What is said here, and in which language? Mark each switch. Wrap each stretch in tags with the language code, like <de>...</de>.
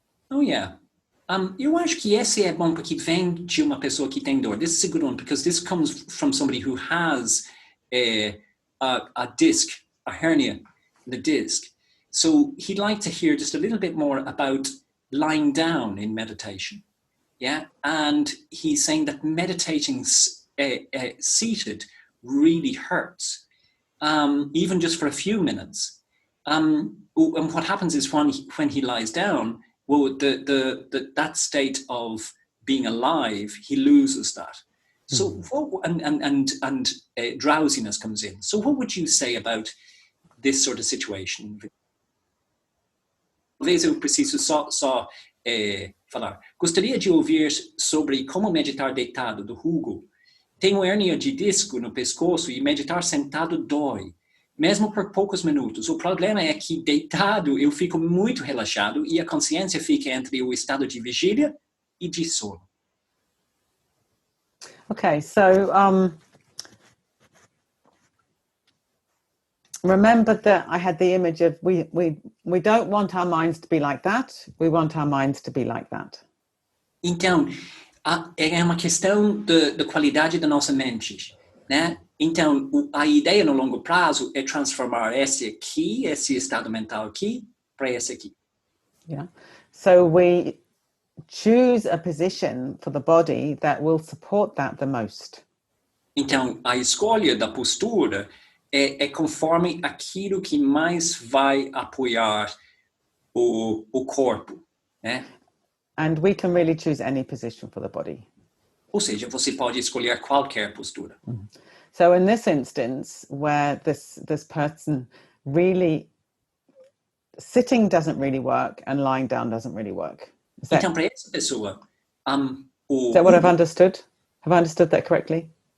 <en>Oh, yeah.</en> <pt>Eu acho que esse é bom porque vem de uma pessoa que tem dor.</pt> <en>This is a good one because this comes from somebody who has a disc, a hernia in the disc. So he'd like to hear just a little bit more about lying down in meditation. Yeah, and he's saying that meditating seated really hurts, even just for a few minutes. And what happens is when he lies down, well, that state of being alive, he loses that. So, and drowsiness comes in. So, what would you say about this sort of situation?</en> <pt>Talvez eu preciso só falar. Gostaria de ouvir sobre como meditar deitado, do Hugo. Tenho hérnia de disco no pescoço e meditar sentado dói, mesmo por poucos minutos. O problema é que deitado eu fico muito relaxado e a consciência fica entre o estado de vigília e de sono.</pt> <en>Okay, so remember that I had the image of we don't want our minds to be like that. We want our minds to be like that.</en> <pt>Então, é uma questão da qualidade da nossa mente, né? Então, a ideia no longo prazo é transformar esse estado mental aqui, para esse aqui.</pt> <en>Yeah. So we choose a position for the body that will support that the most.</en> <pt>Então, a escolha da postura é conforme aquilo que mais vai apoiar o corpo, né?</pt> <en>And we can really choose any position for the body.</en> <pt>Ou seja, você pode escolher qualquer postura.</pt> <en>So in this instance, where this person really sitting doesn't really work and lying down doesn't really work.</en> <pt>Então, para essa pessoa,</pt> <en>is that what I've understood? Have I understood that correctly?</en>